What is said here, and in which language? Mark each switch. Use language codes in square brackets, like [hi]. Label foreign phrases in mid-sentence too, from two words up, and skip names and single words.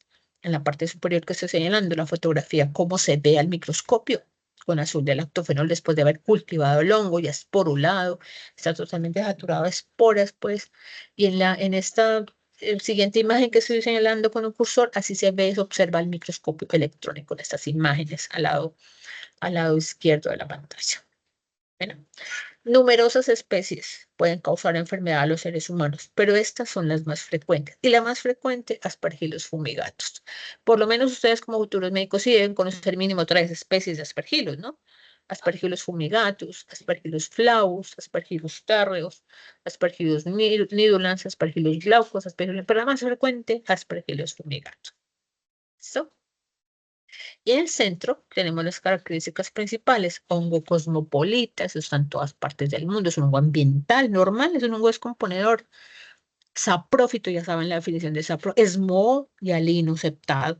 [es] En la parte superior que estoy señalando, la fotografía, cómo se ve al microscopio, con azul de lactofenol después de haber cultivado el hongo, ya esporulado, está totalmente saturado de esporas, pues, y en esta siguiente imagen que estoy señalando con un cursor, así se ve, se observa el microscopio electrónico en estas imágenes al lado izquierdo de la pantalla. Bueno, numerosas especies pueden causar enfermedad a los seres humanos, pero estas son las más frecuentes. Y la más frecuente, Aspergillus fumigatus. Por lo menos ustedes como futuros médicos sí deben conocer mínimo 3 especies de Aspergillus, ¿no? Aspergillus fumigatus, Aspergillus flavus, Aspergillus terreus, Aspergillus nidulans, Aspergillus glaucus, pero la más frecuente, Aspergillus fumigatus. ¿Listo? Y en el centro tenemos las características principales, hongo cosmopolita, eso está en todas partes del mundo, es un hongo ambiental normal, es un hongo descomponedor. Saprófito, ya saben la definición de sapro, es moho y alino septado.